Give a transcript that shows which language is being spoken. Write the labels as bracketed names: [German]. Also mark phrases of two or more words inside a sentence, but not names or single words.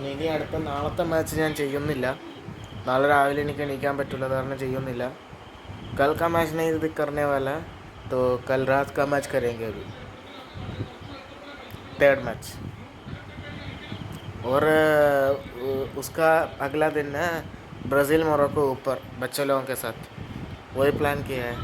[Malayalam] ഇനി നാളത്തെ മാച്ച് ഞാൻ ചെയ്യുന്നില്ല, നാളെ രാവിലെ എനിക്ക് എണീക്കാൻ പറ്റില്ല, കാരണം ചെയ്യുന്നില്ല. [Hindi] कल का मैच नहीं करने वाला, तो कल रात का मैच करेंगे अभी, 3rd मैच। और उसका अगला दिन है ब्राज़ील मोरक्को ऊपर बच्चे लोगों के साथ, वही प्लान किया है।